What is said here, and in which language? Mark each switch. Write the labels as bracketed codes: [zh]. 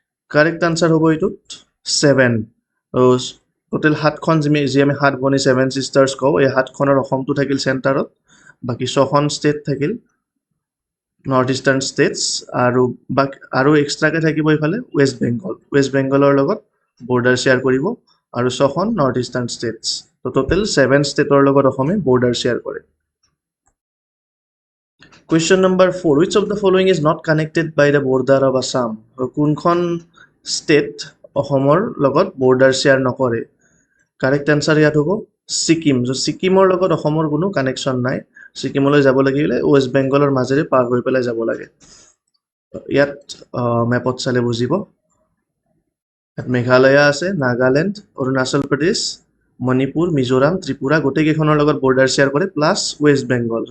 [as] Correct answer হ'ব এইটোত 7। Total 7খন যি আমি 7 ভনী 7 ছিষ্টাৰ্ছ কওঁ, এই 7খনৰ অসমটো থাকিল চেণ্টাৰত, বাকী 6খন ষ্টেট থাকিল নৰ্থ ইষ্টাৰ্ণ ষ্টেটছ, আৰু এক্সট্ৰাকৈ থাকিব এইফালে ৱেষ্ট বেংগল। ৱেষ্ট বেংগলৰ লগত বৰ্ডাৰ শ্বেয়াৰ কৰিব আৰু 6খন নৰ্থ ইষ্টাৰ্ণ ষ্টেটছ। তো টোটেল 7 ষ্টেটৰ লগত অসমে বৰ্ডাৰ শ্বেয়াৰ কৰে। [en] Question number 4, which of the following is not connected by the border of Assam? [as] কোনখন ষ্টেট অসমৰ লগত বৰ্ডাৰ শ্বেয়াৰ নকৰে? কাৰেক্ট এনচাৰ ইয়াত হ'ব ছিকিম। ছিকিমৰ লগত অসমৰ কোনো কানেকশ্যন নাই। ছিকিমলৈ যাব লাগিলে ৱেষ্ট বেংগলৰ মাজেৰে পাৰ হৈ পেলাই যাব লাগে। ইয়াত মেপত চালে বুজিব। ইয়াত মেঘালয়া আছে, নাগালেণ্ড, অৰুণাচল প্ৰদেশ, মণিপুৰ, মিজোৰাম, ত্ৰিপুৰা গোটেইকেইখনৰ লগত বৰ্ডাৰ শ্বেয়াৰ কৰে, প্লাছ ৱেষ্ট বেংগল।